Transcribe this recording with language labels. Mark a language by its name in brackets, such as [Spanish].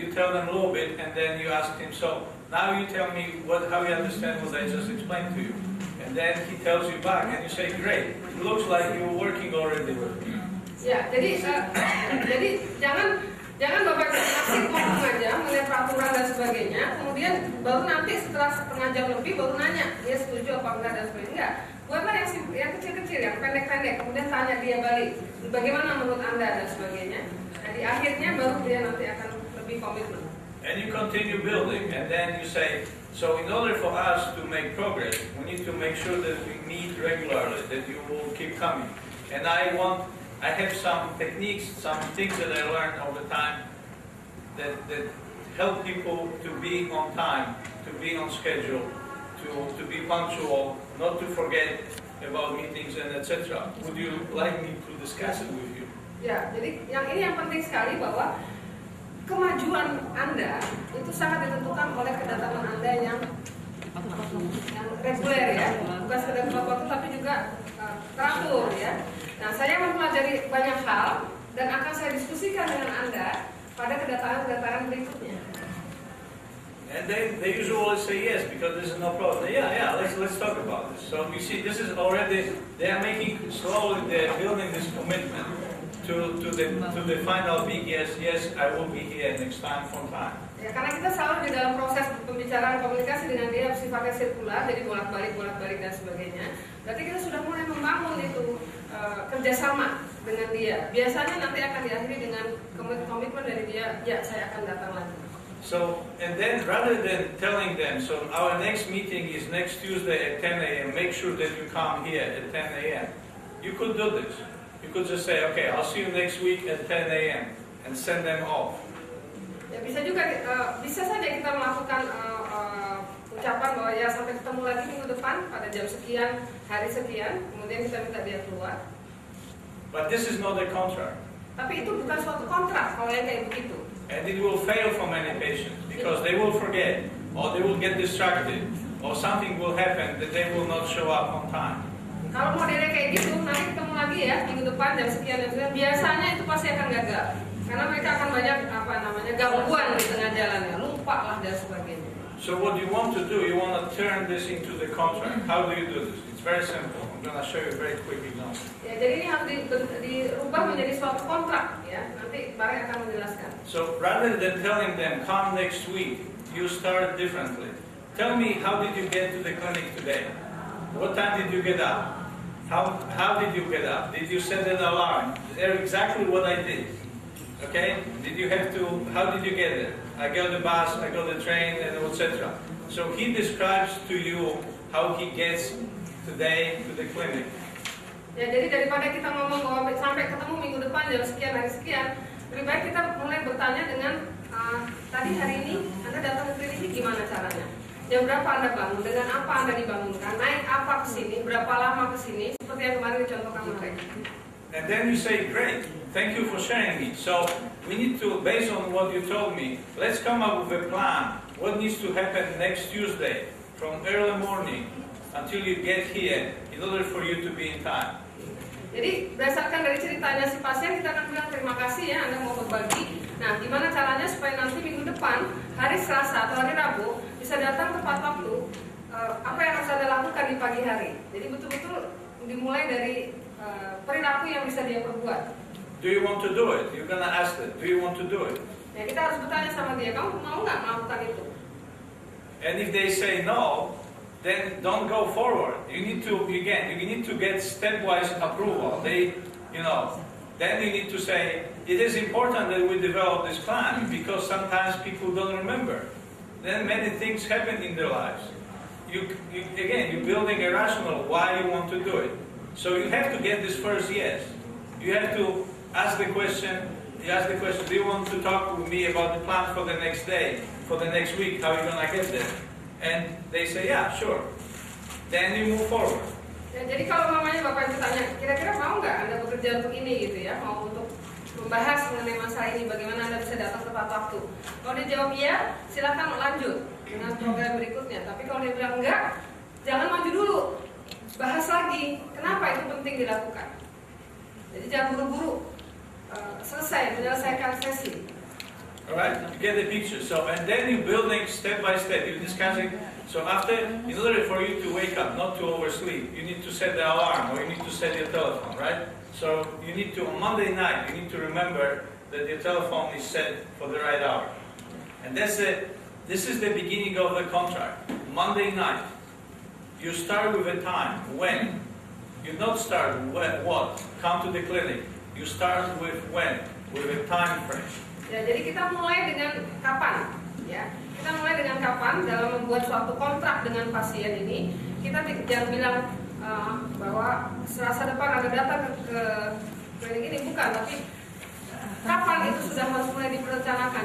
[English] You tell them a little bit, and then you ask him. So now you tell me how you understand what I just explained to you, and then he tells you back, and you say, great. It looks like you're working already with me. [Indonesian] Ya, jadi jangan Bapak asik ngomong aja mengenai peraturan dan sebagainya, kemudian baru nanti setelah setengah jam lebih baru nanya dia setuju apa enggak dan sebagainya. Enggak, buatlah yang kecil-kecil, yang pendek-pendek, kemudian tanya dia balik bagaimana menurut Anda dan sebagainya. Nah, di akhirnya baru dia nanti akan lebih komitmen. [English] And you continue building, and then you say, so in order for us to make progress, we need to make sure that we meet regularly, that you will keep coming. And I have some techniques, some things that I learned over time that help people to be on time, to be on schedule, to be punctual, not to forget about meetings and etc. Would you like me to discuss it with you? [Indonesian] Ya, jadi yang penting sekali bahwa kemajuan Anda itu sangat ditentukan oleh kedatangan Anda yang reguler ya, bukan sekedar tepat waktu tapi juga teratur ya. Nah, saya mempelajari banyak hal dan akan saya diskusikan dengan Anda pada kedatangan berikutnya. [English] And they usually say yes because there's no problem. Yeah, let's talk about this. So you see, this is already they are making slowly they're building this commitment to the final big yes, I will be here next time from time. [Indonesian] Ya, karena kita selalu di dalam proses pembicaraan komunikasi dengan dia sifatnya sirkular, jadi bolak-balik dan sebagainya. Berarti kita sudah mulai membangun itu kerjasama dengan dia. Biasanya nanti akan diakhiri dengan komitmen dari dia, ya saya akan datang lagi. [English] So, and then rather than telling them, so our next meeting is next Tuesday at 10 a.m., make sure that you come here at 10 a.m. You could do this. You could just say, okay, I'll see you next week at 10 a.m. and send them off. [Indonesian] Ya, bisa saja kita melakukan ucapan bahwa ya sampai ketemu lagi minggu depan pada jam sekian, hari sekian, kemudian kita minta dia keluar. [English] But this is not a contract. [Indonesian] Tapi itu bukan suatu kontrak kalau yang kayak begitu. [English] And it will fail for many patients because they will forget, or they will get distracted, or something will happen that they will not show up on time. [Indonesian] Kalau modelnya kayak gitu, nanti ketemu lagi ya minggu depan jam sekian dan sekian. Biasanya itu pasti akan gagal, karena mereka akan banyak gangguan di tengah jalan, ya, lupa lah dan sebagainya. [English] So what you want to do, you want to turn this into the contract. How do you do this? It's very simple. I'm going to show you a very quick example. [Indonesian] Ya, jadi ini harus dirubah menjadi suatu kontrak ya. Nanti Marek akan menjelaskan. [English] So rather than telling them come next week, you start differently. Tell me, how did you get to the clinic today? What time did you get up? How did you get up? Did you set an alarm? Exactly what I did. Okay? How did you get there? I got the bus, I got the train, and etc. So he describes to you how he gets today to the clinic. [Indonesian] Ya, jadi daripada kita ngomong bahwa sampai ketemu minggu depan jam sekian, hari sekian, lebih baik kita mulai bertanya dengan tadi hari ini Anda datang ke klinik ini gimana caranya? Jam berapa Anda bangun? Dengan apa Anda dibangunkan? Naik apa ke sini? Berapa lama ke sini? Seperti yang kemarin dicontohkan Marek. [English] And then you say, great, thank you for sharing me. So we need to, based on what you told me, let's come up with a plan. What needs to happen next Tuesday from early morning until you get here in order for you to be in time. [Indonesian] Jadi berdasarkan dari ceritanya si pasien, kita akan bilang terima kasih ya Anda mau berbagi. Nah, gimana caranya supaya nanti minggu depan, hari Selasa atau hari Rabu, bisa datang tepat waktu, apa yang harus Anda lakukan di pagi hari. Jadi betul-betul dimulai dari perilaku yang bisa dia perbuat. [English] Do you want to do it? You're gonna ask them, do you want to do it? [Indonesian] Ya, kita harus bertanya sama dia, kamu mau nggak melakukan itu? [English] And if they say no, then don't go forward. You need to get stepwise approval. Then you need to say, it is important that we develop this plan because sometimes people don't remember. Then many things happen in their lives. You're building a rationale why you want to do it. So you have to get this first yes. You have to ask the question, do you want to talk with me about the plan for the next day, for the next week, how you're going to get there? And they say, yeah, sure. Then you move forward. [Indonesian] Ya, jadi kalau mamanya Bapak itu tanya, kira-kira mau nggak Anda bekerja untuk ini gitu ya, mau untuk membahas mengenai masalah ini, bagaimana Anda bisa datang tepat waktu. Kalau dia jawab iya, silakan lanjut dengan program berikutnya. Tapi kalau dia bilang enggak, jangan maju dulu, bahas lagi kenapa itu penting dilakukan. Jadi jangan buru-buru menyelesaikan sesi. [English] Alright, you get the picture. So, and then you're building step by step, you're discussing. So after, in order for you to wake up, not to oversleep, you need to set the alarm or you need to set your telephone, right? So you need to, on Monday night, you need to remember that your telephone is set for the right hour. And this is the beginning of the contract. Monday night, you start with a time, when. You don't start with what, come to the clinic. You start with when, with a time frame. [Indonesian] Ya, jadi kita mulai dengan kapan, ya. Kita mulai dengan kapan dalam membuat suatu kontrak dengan pasien ini. Kita jangan bilang bahwa Selasa depan ada datang ke klinik ini, bukan. Tapi kapan itu sudah harus mulai diperencanakan.